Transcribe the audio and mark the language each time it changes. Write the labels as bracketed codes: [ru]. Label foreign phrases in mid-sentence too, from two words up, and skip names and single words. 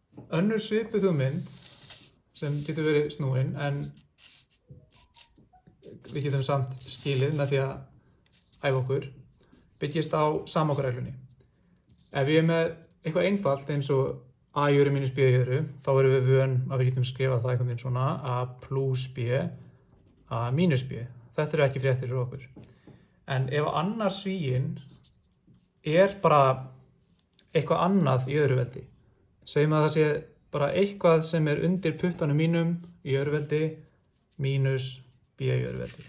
[is] önnur svipuð hugmynd sem getur verið snúin en við getum samt skilið með því að æfa okkur byggist á samokkareglunni. Ef ég er með eitthvað einfalt eins og a í öðru mínus b í öðru, þá erum við vön að við getum skrifað það einhvern veginn svona a plus b, a mínus b. Þetta eru ekki fréttir fyrir okkur. En ef annar svíinn er bara eitthvað annað í öðru veldi, segjum að það sé bara eitthvað sem er undir puttanum mínum í öðru veldi mínus b í öðru veldi.